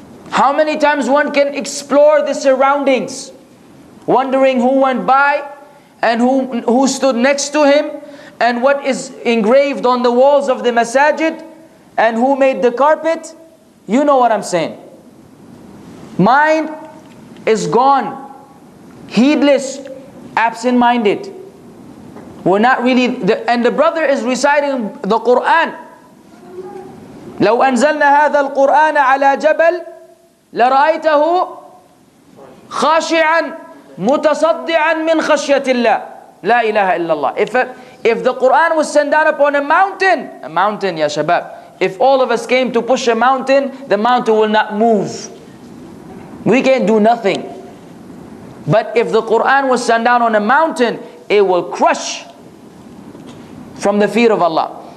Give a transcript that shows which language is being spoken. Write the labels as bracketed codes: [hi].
[en] How many times one can explore the surroundings, wondering who went by and who stood next to him, and what is engraved on the walls of the masajid, and who made the carpet. You know what I'm saying. Mind is gone, heedless, absent-minded. We're not really, and the brother is reciting the Qur'an. [ar] لو أنزلنا هذا القرآن على جبل لرأيته خاشعا متصدعا من خشية الله لا إله إلا الله. [en] If the Qur'an was sent down upon a mountain, ya shabab, if all of us came to push a mountain, the mountain will not move. We can't do nothing. But if the Qur'an was sent down on a mountain, it will crush from the fear of Allah.